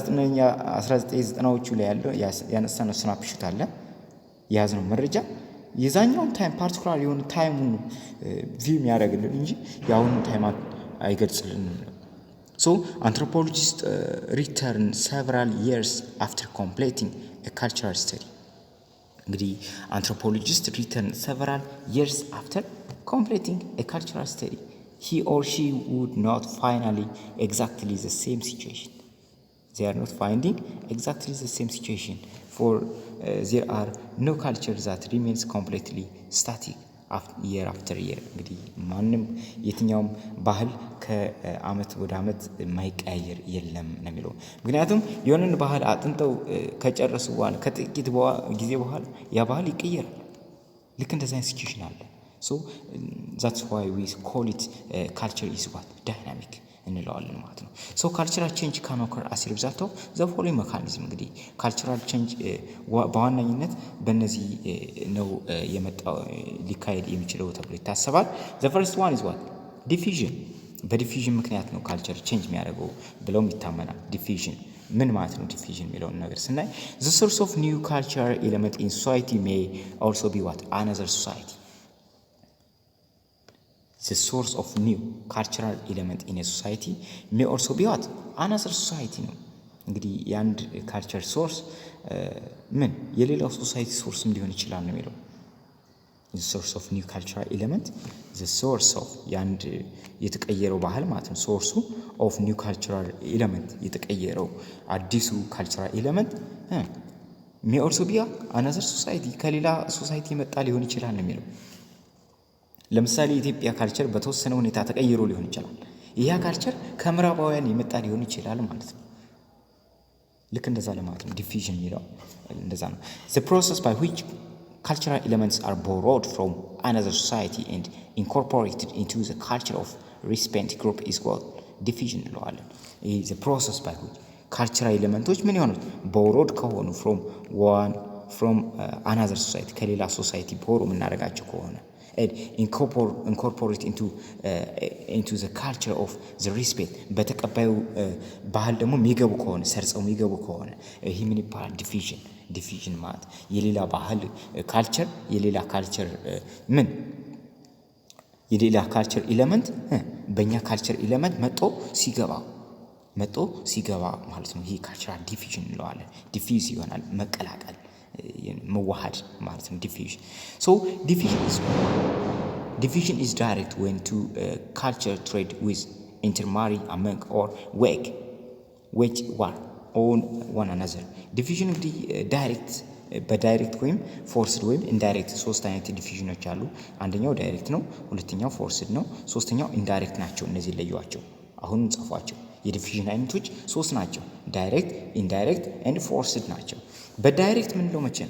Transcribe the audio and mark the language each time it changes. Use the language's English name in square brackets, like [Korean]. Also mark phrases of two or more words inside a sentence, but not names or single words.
[Amharic] 1990ዎቹ ላይ ያለው ያነሳነው ስናፕሹት አለ ያዝነው መረጃ የዛኛው ታይም ፓርቲኩላር የሆነ ታይሙን ቪው ያደርግልን እንጂ ያሁኑ ታይም አይገልጽልንም [English] so anthropologists return several years after completing a cultural study እንግዲህ anthropologists return several years after completing a cultural study he or she would not finally exactly the same situation they are not finding exactly the same situation for there are no culture that remains completely static year after year [Amharic] እንግዲህ ማንም የትኛውም ባህል ከአመት ወደ አመት የማይቀያየር የለም ነው የሚለው ምክንያቱም የሆነን ባህል አጥንተው ከጨረሱ በኋላ ከጥቂት ጊዜ በኋላ ያ ባህል ይቀየራል ልክ እንደዛ ሲቹዌሽን አለ [English] so that's why we call it culture is what dynamic [Amharic] እንለዋለን ማለት ነው [English] so cultural change can occur as a result of the following mechanism እንግዲህ cultural change [Amharic] በዋናኝነት በእነዚህ ነው የመጣው ሊካሄድ የሚችለው ተብሎ ይታሰባል [English] the first one is what diffusion [Amharic] በዲፊዥን ምክንያት ነው [English] culture change [Amharic] የሚያደርገው ብለውም ይታመናል [English] diffusion [Amharic] ምን ማለት ነው [English] diffusion [Amharic] የሚለውን ነገር ስናይ [English] the source of new cultural element in society may also be what another society the source of new cultural element in a society may also be what another society [Amharic] ነው እንግዲህ የአንድ ካልቸር ሶርስ ምን የሌላው ሶሳይቲ ሶርስም ሊሆን ይችላል ነው የሚለው [English] the source of new cultural element the source of [Amharic] የአንድ የተቀየረው ባህል ማለት ነው ሶርሱ [English] of new cultural element [Amharic] የተቀየረው አዲሱ [English] cultural element may also be another society [Amharic] ከሌላ ሶሳይቲ መጣ ሊሆን ይችላል ነው የሚለው ለምሳሌ የኢትዮጵያ ካልቸር በተወሰነ ሁኔታ ተቀይሮ ሊሆን ይችላል ያ ካልቸር ከምዕራባውያን የመጣ ሊሆን ይችላል ማለት ነው ልክ እንደዛ ለማለት ነው [English] diffusion [Amharic] የሚለው እንደዛ ነው [English] the process by which cultural elements are borrowed from another society and incorporated into the culture of recipient group is called diffusion [Amharic] እንለዋለን። ይህ [English] the process by which cultural elements [Amharic] ምን ይሆኑት [English] borrowed ከሆኑ from another society [Amharic] ከሌላ ሶሳይቲ [English] borrow [Amharic] የምናደርጋቸው ከሆነ [English] and incorporate into the culture of the recipient [Amharic] በተቀባዩ ባህል ደግሞ የሚገቡ ከሆነ ሰርጸው የሚገቡ ከሆነ ይሄ ምን ይባላል [English] diffusion [Amharic] ማለት የሌላ ባህል ካልቸር የሌላ ካልቸር የሌላ [English] culture element [Amharic] በእኛ [English] culture element [Amharic] መጥቶ ሲገባ ማለት ነው። ይሄ [English] cultural diffusion [Amharic] እንለዋለን። ዲፊዝ ይሆናል መቀላቀል መዋሃድ ማለት ነው diffusion. [English] So diffusion is direct when two culture trade with intermarry among or wage war on one another. [Amharic] diffusion እንግዲህ ዳይሬክት በዳይሬክት ወይም ፎርስድ ወይም ኢንዳይሬክት ሶስት አይነት ዲፊዥኖች አሉ። አንደኛው ዳይሬክት ነው፣ ሁለተኛው ፎርስድ ነው፣ ሶስተኛው ኢንዳይሬክት ናቸው። እነዚህ ለዩዋቸው አሁን ጻፏቸው። የዲፊዥን አይነቶች ሶስት ናቸው። [English] direct, indirect and forced [Amharic] ናቸው። በዳይሬክት ምንለው መቼ ነው?